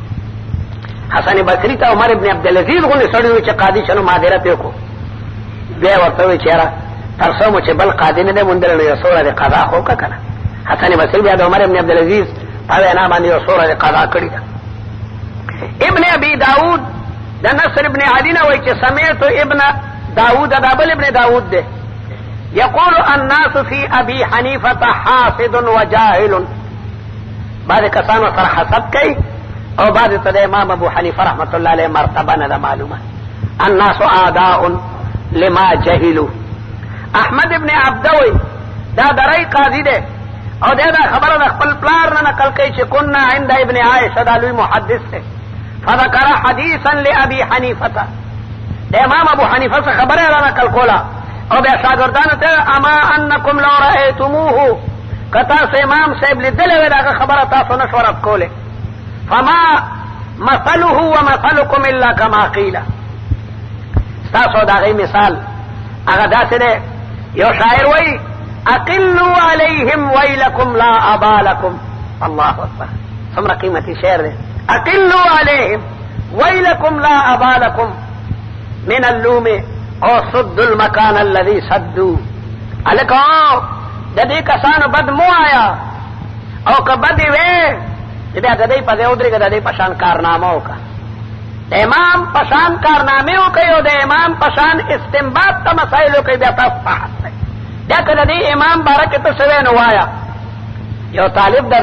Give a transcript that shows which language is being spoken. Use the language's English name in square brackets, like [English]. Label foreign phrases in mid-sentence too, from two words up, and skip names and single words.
[Pashto] حسن بصري ته عمر ابن عبدالعزیز غوندې سړي وي چې قاضي شنو معذرت یې وکړو، بیا یې ورته ووایي چې یاره تر څو مو چې بل قاضي نه دی موندلی نو یو څومره دې قضا خو وکړه که نه. حسن بصري بیا د عمر ابن عبدالعزیز په وینا باندې یو څومره دې قضا کړې ده. ابن ابي داود د نصر ابن علي نه وایي چې [Arabic] سمعت ابن داود، [Pashto] دا بل ابن داود دی، [Arabic] يقول الناس في ابي حنيفه حاسد وجاهل. [Pashto] بعض کسانو سره حسد کوي او بعض ته د امام ابو حنیفه [Arabic] رحمت الله علیه [Pashto] مرتبه نه ده معلومه. [Arabic] الناس اعداء لما جهلوا. [Pashto] احمد ابن عبدوي دا درای قاضي دی او دا خبره د خپل پلار نه نقل کوي چې [Arabic] كنا عند ابن عائشه، [Pashto] دا لوی محدث دی، [Arabic] فذكر حديثا لابي حنيفه، [Pashto] د امام ابو حنیفه څخه خبره را نقل کوله او بیا شاګردانو ته [Arabic] اما انکم لو رأیتموه، [Pashto] که تاسو امام صاحب لیدلی وی دغه خبره تاسو نه شو رد کولی، [Arabic] فما مثله ومثلکم الا کما قیل. [Pashto] ستاسو د هغې مثال هغه داسې دی، یو شاعر وایي [Arabic] اقلوا علیهم ویلکم لا ابا لکم. الله اکبر، [Pashto] څومره قیمتي شعر دی. [Arabic] اقلوا علیهم ویلکم لا ابا لکم من اللوم او صد المکان الذي صدوا. [Pashto] الکو د دې کسانو بد مو آیا او که بدې وې چې بیا د دې په ځای ودرېږه، د دې په شان کارنامه وکړه. د امام پشان کارنامه وکړي او د امام پشان استنباط ته مسائل وکړي بیا تاسو فحص دی بیا که د دې امام باره کې ته څه نو وایا یو طالب د